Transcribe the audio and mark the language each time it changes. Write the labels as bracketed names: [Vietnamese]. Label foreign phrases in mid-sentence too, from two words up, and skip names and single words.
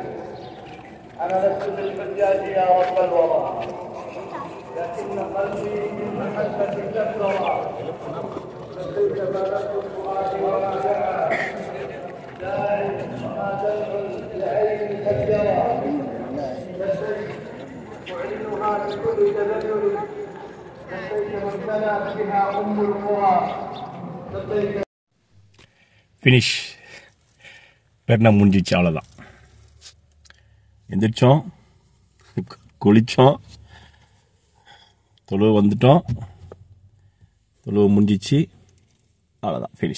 [Arabic] أنا لست بالحجاج يا رب الورى لكن قلبي من محبة كثرة فكيف ملكت فؤادي وما دعا داعي ما دمع العين كثرة لبيك أعلنها بكل تذلل لبيك من بنى بها أم القرى لبيك. [Tamil] ஃபினிஷ். பெருனா முடிஞ்சிச்சு, அவ்வளோதான். எந்திரிச்சோம், குளித்தோம், தொழுவு வந்துட்டோம், தொழுவு முடிஞ்சிச்சு, அவ்வளோதான் ஃபினிஷ்.